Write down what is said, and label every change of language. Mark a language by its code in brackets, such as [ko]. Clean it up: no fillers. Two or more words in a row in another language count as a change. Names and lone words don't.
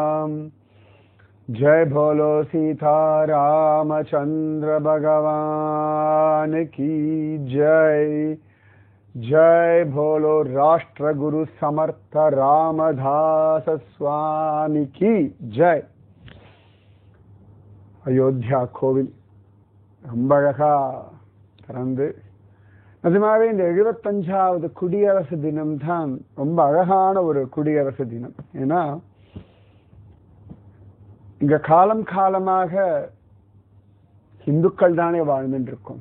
[hi] जय बोलो सीता रामचंद्र भगवान की जय। जय बोलो राष्ट्र गुरु समर्थ रामदास स्वामी की जय। [ta] அயோத்தியா கோவில் ரொம்ப அழகா திறந்து, நிஜமாவே இந்த 75வது குடியரசு தினம் தான் ரொம்ப அழகான ஒரு குடியரசு தினம். ஏன்னா இங்க காலம் காலமாக இந்துக்கள் தானே வாழ்ந்துட்டு இருக்கோம்.